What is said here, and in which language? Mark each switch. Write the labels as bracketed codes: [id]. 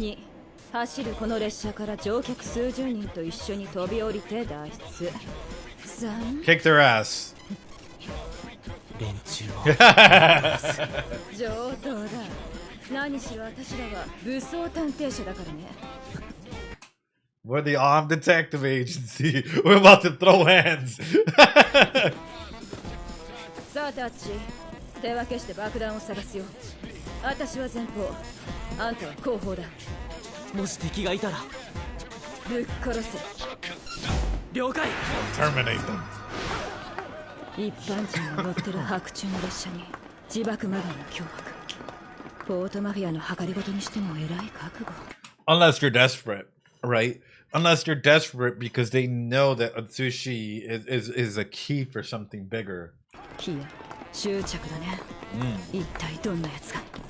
[ja] 2、走るこの列車から乗客数十人と一緒に飛び降りて脱出。 3、 [en] Kick their ass. [ja] 連中を上等だ。何しろ私らは武装探偵社だからね。 [en] We're the armed detective agency. We're about to throw hands. [ja] さあタッチ、手分けして爆弾を探すよ。私は前方、あんたは後方だ。もし敵がいたらぶっ殺せ。了解。 [en] Terminate them. [ja] 一般人が乗ってる白昼の列車に自爆マガンの脅迫。ポートマフィアの計りごとにしても偉い覚悟。 [en] Unless you're desperate, right? Unless you're desperate because they know that Atsushi is a key for something bigger. [ja] キヤ、執着だね。一体どんなやつが。